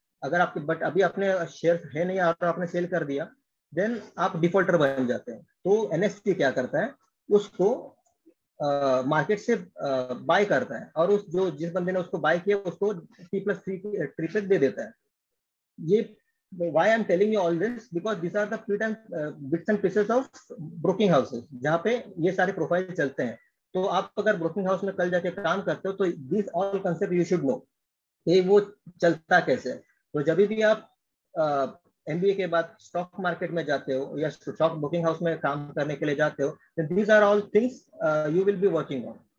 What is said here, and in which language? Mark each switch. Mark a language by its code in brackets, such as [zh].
[hi] अगर आपके बट अभी अपने शेयर है नहीं और आपने सेल कर दिया, देन आप डिफॉल्टर बन जाते हैं। तो एनएससी क्या करता है, उसको मार्केट से बाय करता है और जिस बंदे ने उसको बाय किया उसको T+3 ट्रिपल दे देता है। [en] ये why I'm telling you all this, because these are the bits and pieces of broking houses [hi] जहाँ पे ये सारे प्रोफाइल चलते हैं। तो आप अगर ब्रोकिंग हाउस में कल जाके काम करते हो तो [en] this all concept you should know [hi] कि वो चलता कैसे है। तो जब भी आप MBA के बाद स्टॉक मार्केट में जाते हो या स्टॉक ब्रोकिंग हाउस में काम करने के लिए जाते हो, [en] These are all things you will be working on.